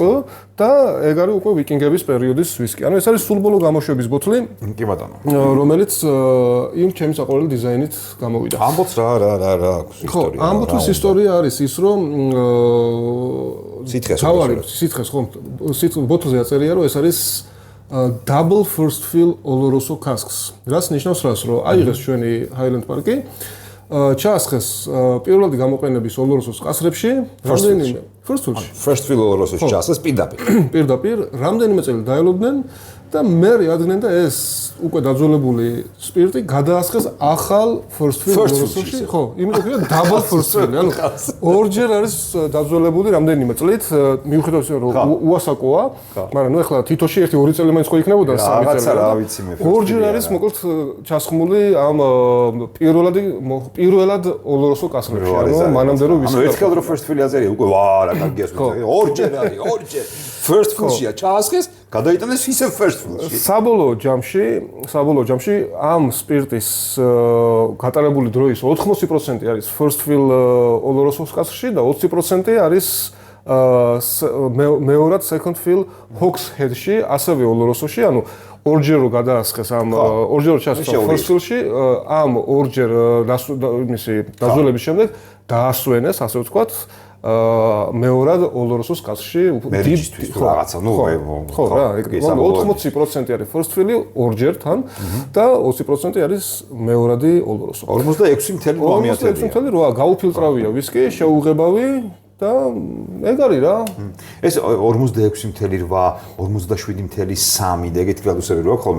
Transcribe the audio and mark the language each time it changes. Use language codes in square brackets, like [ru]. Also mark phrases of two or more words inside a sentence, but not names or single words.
[ka] და ეგ არის უკვე ვიკინგების პერიოდის ვისკი. ანუ ეს არის სულბოლო გამოშვების ბოთლი. კი ბატონო. რომელიც იმ ჩემი საყვარელი დიზაინით გამოვიდა. ამბობს რა აქვს ისტორია. ამ ბოთლის ისტორია არის ის რომ სითხეს ხო ბოთლზე აწერია რომ ეს არის [en] double first fill Oloroso casks. [ka] რაც ნიშნავს რას რომ აიღეს ჩვენი Highland Park-ი ჩაასხეს პირველადი გამოყენების Oloroso-s ყასრებში რამდენიმე [en] first fill Oloroso-s ჩაასხეს [ka] პირდაპირ რამდენიმე წელი დაელოდნენ და მე ადრინდ და ეს უკვე დაძველებული სპირტი გადაასხეს ახალ [en] first fill Oloroso-ში [ka] ხო იმიტომ რომ [en] double first fill [ka] ანუ ორჯერ არის დაძველებული რამდენიმე წლით მიუხედავად იმისა რომ უასაკოა მაგრამ ნუ ეხლა თითოში 1-2 წელი მაინც ხო იქნებოდა 3 წელი რაღაცა რა ვიცი მე ორჯერ არის მოკლედ ჩასხმული ამ პირველად Oloroso კასრებში ანუ მანამდე რომ ანუ ერთხელ რო [en] first fill [ka] აზერია უკვე ვა რა კარგია ორჯერ [en] first fill-შია [ka] ჩაასხეს გადაიტანეს ისე [en] first fill-ში. [ka] საბოლოო ჯამში ამ სპირტის გატარებული დროის 80% არის [en] first fill Oloroso-s [ka] კასრში და 20% არის მეორად [en] second fill Hawks Head-ში, [ka] ასევე Oloroso-ში, ანუ ორჯერ რო გადაასხეს ამ ორჯერ ჩასწა [en] first fill-ში, [ka] ამ ორჯერ მისი დაძველების შემდეგ დაასვენეს, ასე ვთქვათ, მეორად Oloroso-s კასრში დიდ რაღაცა ნუ ხო რა 80% არის [en] first fill-ი [ka] ორჯერ თან და 20% არის მეორადი Oloroso. 46.8 გაუფილტრავია ვისკი, შეუღებავი და ეგ არის რა. ეს 46.8, 47.3 და ეგეთი გრადუსები რო აქვს ხოლმე.